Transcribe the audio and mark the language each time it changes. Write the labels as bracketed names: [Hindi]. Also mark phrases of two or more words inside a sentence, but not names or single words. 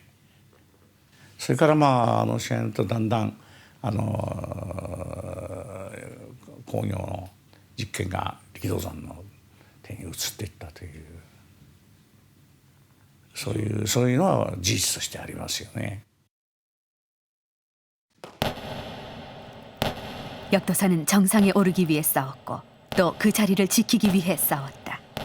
[Japanese] それから試合とだんだん工業の実験が力道山の手に移っていったというそういうのは事実としてありますよね。 [Korean] 역도산은 정상에 오르기 위해 싸웠고 또 그 자리를 지키기 위해 싸웠다.